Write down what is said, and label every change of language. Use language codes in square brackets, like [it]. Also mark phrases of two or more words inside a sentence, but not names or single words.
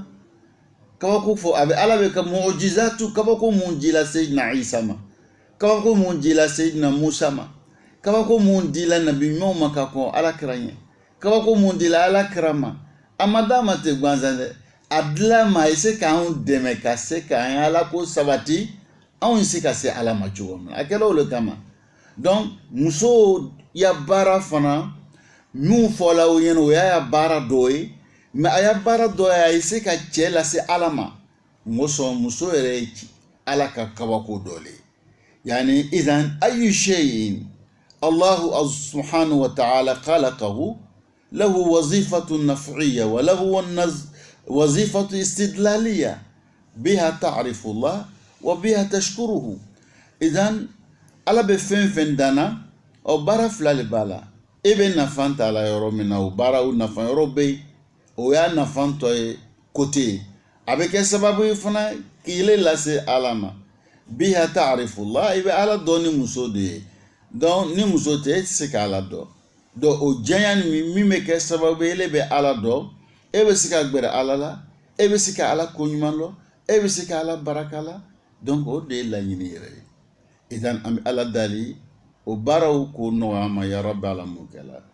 [bm] Kabako fɔ a bɛ Ala bɛ ka mu'jizatu, kabako mun dila Seydina Isa ma, kabako mun dila Seydina Musa ma, kabako mun dila nabi ɲumanw ma ka kɔn Alakira ɲɛ, kabako mun dila Alakira ma, a ma d'a ma ten gansan dɛ, a dila ma a ye se k'anw dɛmɛ ka se k'an Ala ko sabati, anw se ka se Ala ma cogo min na, a kɛla o le kama. Donc muso ya baara fana min fɔla o ɲɛna o y'a baara dɔ ye, mais a y'a baara dɔ ye a ye se ka cɛ lase Ala ma. Muso yɛrɛ ye Ala ka kabako dɔ le ye. [ar] يعني إذن أي شيء الله سبحانه وتعالى خلقه له وظيفة نفعية وله وظيفة استدلالية بها تعرف الله وبها تشكره. [bm] Idan Ala bɛ fɛn fɛn danna o baara fila le b'a la. E bɛ nafa t'a la yɔrɔ min na o baara o nafa yɔrɔ bɛ yen, o y'a nafa tɔ ye côté ye. A bɛ kɛ sababu ye fana k'i le lase Ala ma. [ar] بها تعرف الله, [bm] i bɛ Ala dɔn ni muso de ye. Donc ni muso tɛ e tɛ se ka Ala dɔn. Donc o janya ni min bɛ kɛ sababu ye e bɛ Ala dɔn, e bɛ se ka gbɛrɛ Ala la, e bɛ se ka Ala ko ɲuman dɔn, e bɛ se ka Ala baraka la. Donc o de ye laɲini yɛrɛ ye. Idan an bɛ Ala dali o baaraw ko nɔgɔya an ma [ar] يا رب [bm] Ala m'o kɛ la.